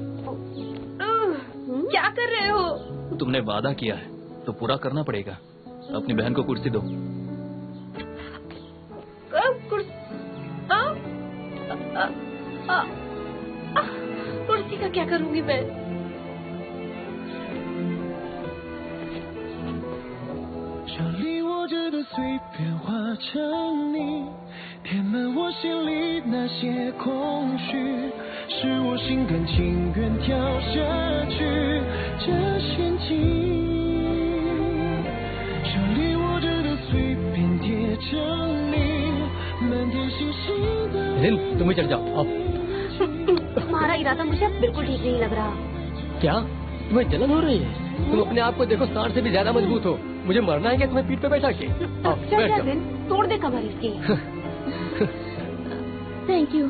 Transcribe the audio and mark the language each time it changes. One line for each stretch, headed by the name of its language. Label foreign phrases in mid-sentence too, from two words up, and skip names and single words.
Hindi: क्या कर रहे हो? तुमने वादा किया है तो पूरा करना पड़ेगा। अपनी बहन को कुर्सी दो। कुर्सी का क्या करूंगी मैं?
Chinese: 填满我心里那些空虚，是我心甘情愿跳下去这陷阱。手里握着的碎片贴着你，满天星星的。
Hindi: जिन, तुम भी चढ़ जाओ, आओ। तुम्हारा इरादा मुझे अब बिल्कुल ठीक नहीं लग रहा। क्या? तुम्हें जलन हो रही है? तुम अपने आप को देखो, सांड से भी ज्यादा मजबूत हो। मुझे मरना है क्या तुम्हें पीठ पे बैठा के? आओ, बैठ जाओ। जिन, तोड़ दे कमर इसकी।
English: thank you.